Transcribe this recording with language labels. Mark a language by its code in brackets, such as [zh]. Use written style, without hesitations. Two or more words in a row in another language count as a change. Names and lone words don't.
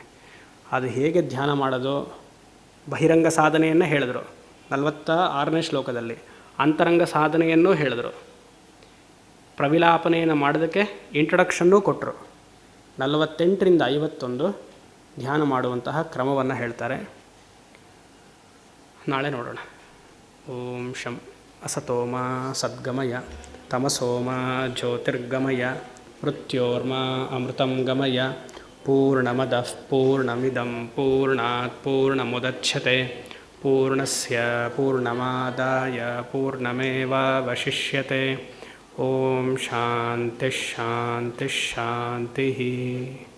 [kn] ಅದು ಹೇಗೆ ಧ್ಯಾನ ಮಾಡೋದು, ಬಹಿರಂಗ ಸಾಧನೆಯನ್ನು ಹೇಳಿದ್ರು 46ನೇ ಶ್ಲೋಕದಲ್ಲಿ, ಅಂತರಂಗ ಸಾಧನೆಯನ್ನೂ ಹೇಳಿದ್ರು, ಪ್ರವಿಲಾಪನೆಯನ್ನು ಮಾಡೋದಕ್ಕೆ ಇಂಟ್ರಡಕ್ಷನ್ನೂ ಕೊಟ್ಟರು. 48ರಿಂದ 51 ಧ್ಯಾನ ಮಾಡುವಂತಹ ಕ್ರಮವನ್ನು ಹೇಳ್ತಾರೆ. ನಾಳೆ ನೋಡೋಣ. [sa] ಓಂ ಶಂ ಅಸತೋಮ ಸದ್ಗಮಯ ತಮಸೋಮ ಜ್ಯೋತಿರ್ಗಮಯ ಮೃತ್ಯೋರ್ಮ ಅಮೃತಂ ಗಮಯ ಪೂರ್ಣಮದಃ ಪೂರ್ಣಮಿದಂ ಪೂರ್ಣಾತ್ ಪೂರ್ಣಮುದಚ್ಯತೆ ಪೂರ್ಣಸ್ಯ ಪೂರ್ಣಮಾದಾಯ ಪೂರ್ಣಮೇವಾವಶಿಷ್ಯತೆ. ಓಂ ಶಾಂತಿ ಶಾಂತಿ ಶಾಂತಿ.